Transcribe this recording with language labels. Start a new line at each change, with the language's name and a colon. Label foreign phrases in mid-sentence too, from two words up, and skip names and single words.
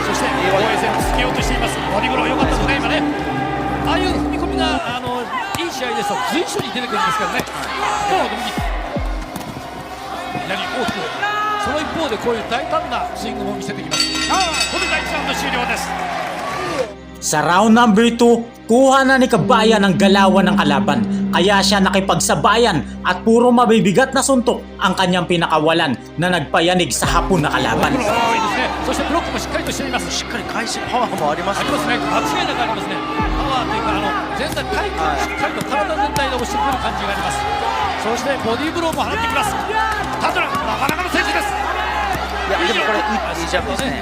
Japanese: そして防衛線をつけようとしています。ボディブロー良かったですね、今ね。ああいう踏み込みがいい試合ですと随所に出てくるんですけどね。左大きく、その一方でこういう大胆なスイングも見せてきます。これで第1ラウンド終了です。
Filipino: Sa
English: round number 2,
Filipino: kuha na ni Kabayan ang galawan ng kalaban, kaya siya nakipagsabayan at puro mabibigat na suntok ang kanyang pinakawalan na nagpayanig sa hapon na kalaban.
Japanese: いいですね。そしてブロックもしっかりとしています。しっかり返しパワーもありますありますね。間違いなくありますね。パワーというか全体体幹しっかりと体全体で押してくる感じがあります。そしてボディーブローも放ってきます。タトラなかなかの選手です。いやでもこれいいジャンプですね。